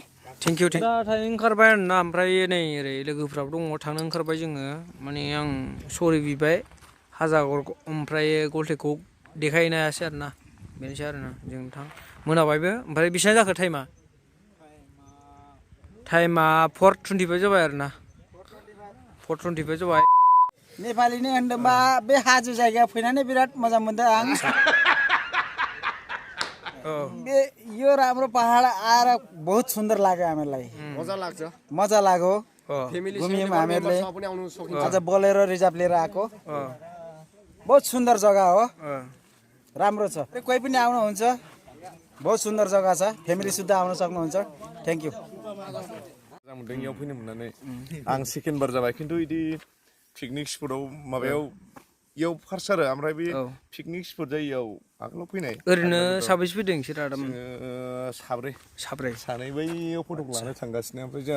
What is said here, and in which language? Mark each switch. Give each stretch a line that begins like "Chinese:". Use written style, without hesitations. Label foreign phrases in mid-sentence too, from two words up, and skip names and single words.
English: thank you
Bodo: दा थांनो ओंखारबाय आरोना ओमफ्राय नै ओरै लोगोफ्राबो दङ थांनो ओंखारबाय जोङो माने आं सरि बिबाय हाजागरखौ ओमफ्राय गलटेकखौ देखायनो हायासै आरोना बेनोसै आरोना जों मोनाबायबो ओमफ्राय बेसेबां जाखो टाइमा 4:25 जाबाय आरोना 4:25 जाबाय. नेपालीनि होनदोंबा बे हाजो जायगायाव फैनानै बिराद मोजां मोनदों आं.
Nepali: बे यो राम्रो पहाड आएर बहुत सुन्दर लाग्यो हामीलाई. मजा लाग्यो. घुम्यौँ हामीहरूले आज बोलेरो रिजर्भ लिएर आएको. बहुत सुन्दर जग्गा हो, राम्रो छ. कोही पनि आउनुहुन्छ, बहुत सुन्दर जग्गा छ, फ्यामिली सुद्धा आउन सक्नुहुन्छ.
English: thank you.
Bodo: मोजां मोनदों इयाव फैनो मोननानै. आं सेकेन्ड बार जाबाय खिन्थु इदि पिकनिक स्पटआव माबायाव इयाव फार्स्ट आरो ओमफ्राय बे
English: picnic spot
Bodo: जायगायाव आगोलाव फैनाय. ओरैनो साबैसे फैदों नोंसोर आदाम? साब्रै सानै बैयाव फटक लानो थांगासिनो ओमफ्राय जोंहा